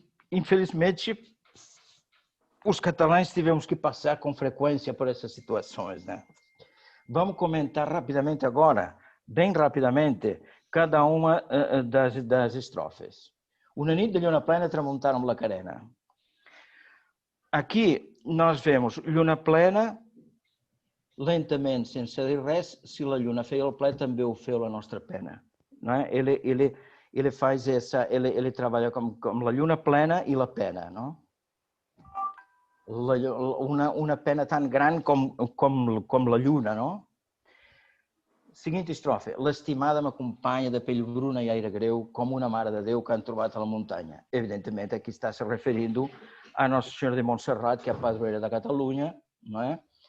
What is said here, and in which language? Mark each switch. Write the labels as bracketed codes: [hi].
[pt] Infelizmente, os catalães tivemos que passar com frequência por essas situações, né? Vamos comentar rapidamente agora, bem rapidamente, cada uma das estrofes. [ca] Una nit de lluna plena tramuntana amb la carena. [pt] Aqui nós vemos [ca] lluna plena, lentament, sense dir res, si la lluna feia el ple, també ho feu la nostra pena. [pt] Não é? Ele faz essa, ele trabalha com [ca] la lluna plena [pt] e la pena, não? [ca] Una pena tan gran com la lluna, no? [pt] Seguinte estrofe. [ca] L'estimada m'acompanya de pell bruna e aire greu, com una mare de Déu que han trobat a la muntanya. [pt] Evidentemente, aqui está se referindo a Nossa Senhora de Montserrat, que é a padroeira da Catalunha, não é?